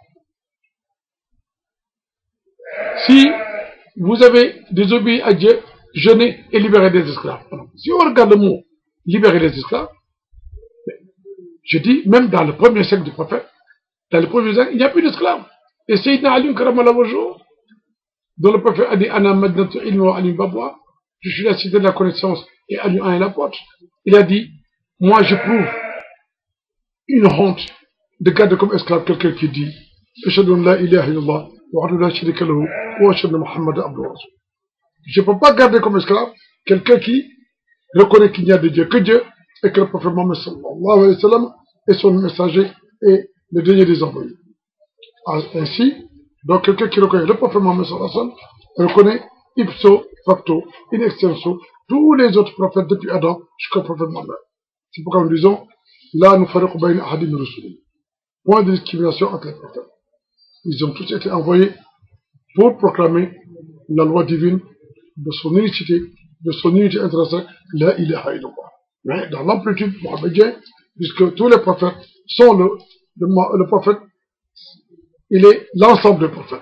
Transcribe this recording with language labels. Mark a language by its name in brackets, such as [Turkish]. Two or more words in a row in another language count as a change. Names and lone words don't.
[French] Si vous avez désobéi à Dieu, jeûner et libérer des esclaves. Alors, si on regarde le mot libérer des esclaves, je dis, même dans le premier siècle du prophète, dans le premier siècle, il n'y a plus d'esclaves. Et Sayyidina Ali [Arabic] كرم الله وجهه, [French] dont le prophète a dit, [Arabic] أنا مدينة العلم وعلي بابها, [French] je suis la cité de la connaissance et Ali est la porte. Il a dit, moi j'éprouve une honte de garder comme esclave quelqu'un qui dit, [Arabic] أشهد أن لا إله إلا الله وأن لا شريك له وأشهد أن محمدا عبده ورسوله. [French] Je ne peux pas garder comme esclave quelqu'un qui reconnaît qu'il n'y a de Dieu que Dieu et que le prophète Mohammed [Arabic] صلى الله عليه وسلم [French] est son messager et le dernier des envoyés. Ainsi, donc quelqu'un qui reconnaît le prophète Mohammed [Arabic] صلى الله عليه وسلم [French] reconnaît [Latin] ipso facto, in extenso, [French] tous les autres prophètes depuis Adam jusqu'au prophète Mohammed. C'est pourquoi nous disons, là nous farons [Arabic] بين أحد من رسله. [French] Point de discrimination entre les prophètes. Ils ont tous été envoyés pour proclamer la loi divine de son unicité, de son unité intrinsèque, [Arabic] لا إله إلا الله. [French] Mais dans l'amplitude mohammedienne, puisque tous les prophètes sont le prophète, il est l'ensemble des prophètes.